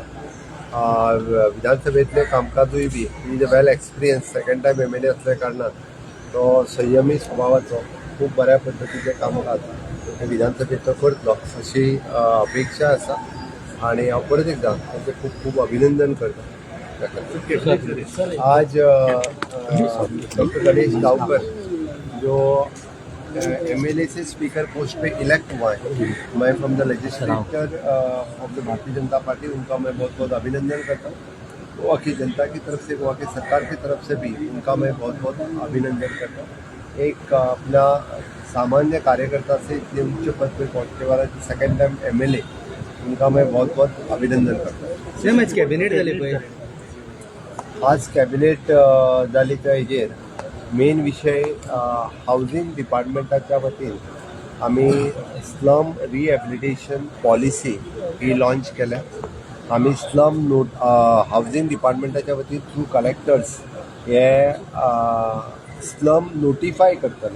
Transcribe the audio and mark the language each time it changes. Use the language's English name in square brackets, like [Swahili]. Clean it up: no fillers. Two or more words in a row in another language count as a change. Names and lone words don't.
[Konkani] विधानसभेतले कामकाजूय [English] be is a well experience, second time [Konkani] MLA असल्या कारणान तो संयमी स्वभावाचो खूब बऱ्या पद्धतीचे कामकाज विधानसभेचो करतलो अशी अपेक्षा आसा. आणि हांव परत एकदां तांचें खूब खूब अभिनंदन करता. [Hindi] आज डॉक्टर गणेश गांवकर जो MLA से [English] speaker post [Hindi] पे इलेक्ट हुआ है, मैं [English] from the legislature of the [Hindi] भारतीय जनता पार्टी उनका मैं बहुत बहुत अभिनंदन करता हूँ. गोवा की जनता की तरफ से, गोवा की सरकार की तरफ से भी उनका मैं बहुत बहुत अभिनंदन करता हूँ. एक अपना सामान्य कार्यकर्ता से इतने उच्च पद पर पहुँचने वाला [English] second time [Hindi] MLA, उनका मैं बहुत बहुत अभिनंदन करता हूँ. [Konkani] सेम आज कॅबिनेट झाले पळय, आज कॅबिनेट जाली त्या हेजेर मेन विषय हाऊसिंग डिपार्टमेंटाच्या वतीन आम्ही [English] slum rehabilitation policy [Konkani] ही लॉन्च केल्या. आम्ही स्लम हाऊसिंग डिपार्टमेंटाच्या वतीन [English] through collectors [Konkani] हे [English] slum notify [Konkani] करतले.